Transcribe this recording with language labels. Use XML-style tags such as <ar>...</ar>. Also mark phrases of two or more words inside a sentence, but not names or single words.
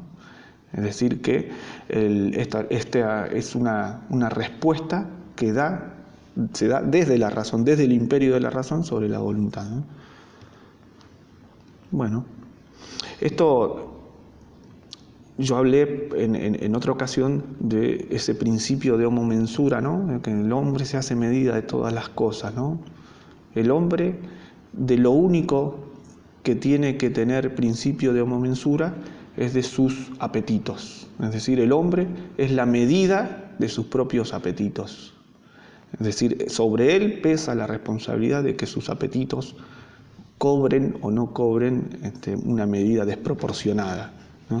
<es>Es decir, que esta es una respuesta que se da desde la razón, desde el imperio de la razón sobre la voluntad, ¿no? Bueno, esto yo hablé en otra ocasión de ese principio de</es> <la>homo mensura,</la> <es>¿no? Que el hombre se hace medida de todas las cosas, ¿no? El hombre, de lo único que tiene que tener principio de</es> <la>homo mensura</la> <es>es de sus apetitos. Es decir, el hombre es la medida de sus propios apetitos. Es decir, sobre él pesa la responsabilidad de que sus apetitos cobren o no cobren una medida desproporcionada, ¿no?</es>